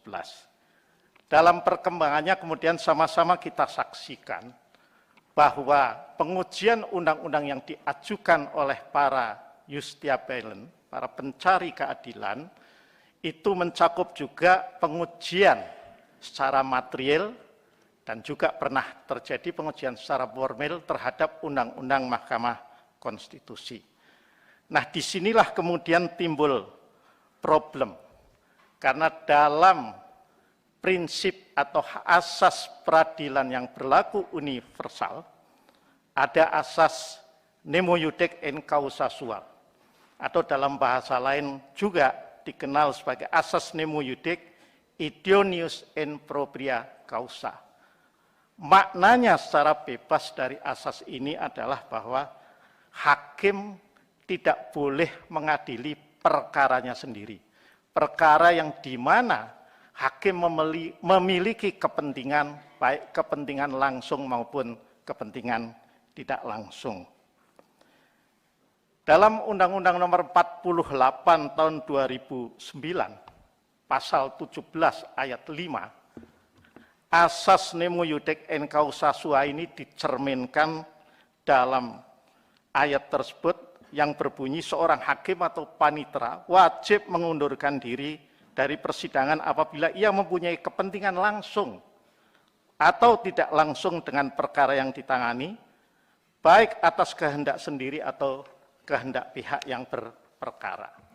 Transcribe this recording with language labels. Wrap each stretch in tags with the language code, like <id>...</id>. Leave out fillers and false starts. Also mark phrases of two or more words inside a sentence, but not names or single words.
<id>Dalam perkembangannya kemudian sama-sama kita saksikan bahwa pengujian undang-undang yang diajukan oleh para justiciable, para pencari keadilan, itu mencakup juga pengujian secara material dan juga pernah terjadi pengujian secara formil terhadap Undang-Undang Mahkamah Konstitusi. Nah, disinilah kemudian timbul problem, karena dalam prinsip atau asas peradilan yang berlaku universal, ada asas</id> <la>nemo iudec in causa sua,</la> <id>atau dalam bahasa lain juga dikenal sebagai asas</id> <la>nemo iudec idoneus in propria causa.</la> <id>Maknanya secara bebas dari asas ini adalah bahwa hakim tidak boleh mengadili perkaranya sendiri. Perkara yang di mana hakim memiliki kepentingan, baik kepentingan langsung maupun kepentingan tidak langsung. Dalam Undang-Undang Nomor 48 Tahun 2009, Pasal 17 Ayat 5, asas</id> <la>nemo iudec in causa sua</la> <id>ini dicerminkan dalam ayat tersebut yang berbunyi seorang hakim atau panitera wajib mengundurkan diri dari persidangan apabila ia mempunyai kepentingan langsung atau tidak langsung dengan perkara yang ditangani, baik atas kehendak sendiri atau kehendak pihak yang berperkara.</id>